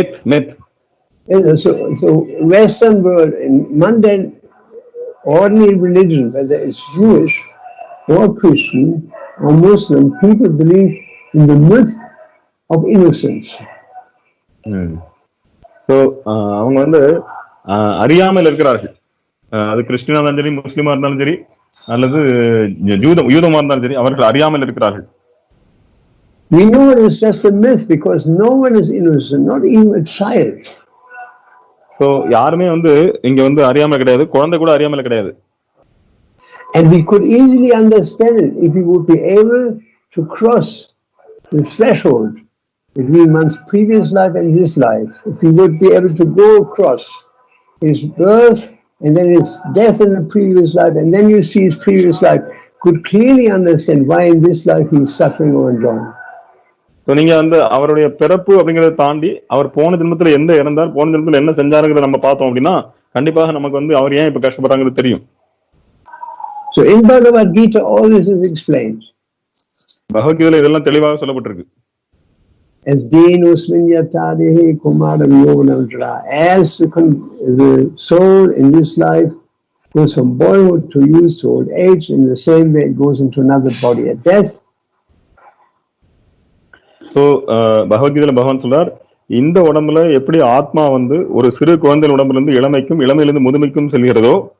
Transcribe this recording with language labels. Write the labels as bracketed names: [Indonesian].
[English] Myth. So Western world, in mundane, ordinary religion, whether it's Jewish or Christian or Muslim, people believe in the myth of innocence. [Tamil] So அவங்க வந்து அறியாமல் இருக்கிறார்கள். அது கிறிஸ்டியனா இருந்தாலும் சரி, முஸ்லிமா இருந்தாலும் சரி, அல்லது யூதமா இருந்தாலும் சரி, அவர்கள் அறியாமல் இருக்கிறார்கள். [English] We know it is just a myth because no one is innocent, not even a child. [Tamil] So யாருமே வந்து இங்க வந்து அறியாம கிடையாது, குழந்தை கூட அறியாமல கிடையாது. [English] And we could easily understand it if we would be able to cross the threshold between one's previous life and this life. If we would be able to go across his birth and then his death in the previous life, and then you see his previous life, could clearly understand why in this life he is suffering or enjoying. [Tamil] So நீங்க வந்து அவருடைய பிறப்பு அப்படிங்கறத தாண்டி அவர் போன ஜென்மத்துல எந்த இறந்தார், போன ஜென்மத்துல என்ன செஞ்சாருங்கறத நம்ம பார்த்தோம் அப்படின்னா கண்டிப்பாக நமக்கு வந்து அவர் ஏன் இப்ப கஷ்டப்படுறாங்கன்னு தெரியும். [English] So in Bhagavad Gita all this is explained. [Tamil] பகவத்கீதையில இதெல்லாம் தெளிவாக சொல்லப்பட்டிருக்கு. [English] As [Sanskrit] Denusmin Yatadehe Kumaram Yoganamdra, [English] as the soul in this life goes from boyhood to youth to old age. In the same way, it goes into another body at death. [Tamil] So, பகவத்கீதையில பகவான் சொல்றார், இந்த உடம்புல எப்படி ஆத்மா வந்து ஒரு சிறு குழந்தை உடம்புல இருந்து இளமைக்கும் இளமையிலிருந்து முதுமைக்கும் செல்கிறதோ,